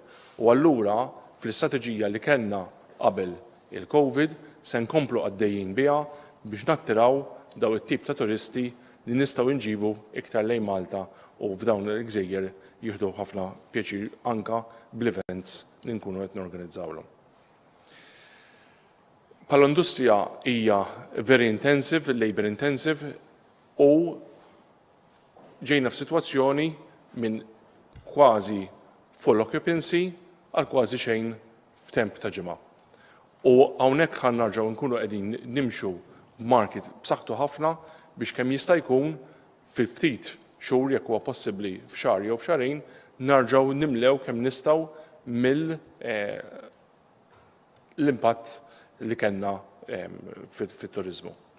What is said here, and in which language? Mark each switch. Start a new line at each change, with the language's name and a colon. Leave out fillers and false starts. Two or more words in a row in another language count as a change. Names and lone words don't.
Maltese: U allura fl-istrateġija li kellna qabel il-COVID se nkomplu għaddejjin biha biex nattiraw daw it-tip ta' turisti li nistgħu nġibu iktar lejn Malta u f'dawn il-gżejjer jieħdu ħafna pjaċir anka bl-events li nkunu qed norganizzawlhom. Bħall-industrija hija
English: very intensive, labor intensive
Maltese: u ġejna f'sitwazzjoni minn kważi
English: full occupancy
Maltese: għal kważi xejn f'temp ta' ġimgħa. U hawnhekk ħan narġgħu nkunu qegħdin nimxu market b'saħħtu ħafna biex kemm jista' jkun fil-ftit xhur jekk huwa possibbli f'xahar jew f'xahrejn narġgħu nimlew kemm nistgħu l-impatt li kellna fit-turiżmu.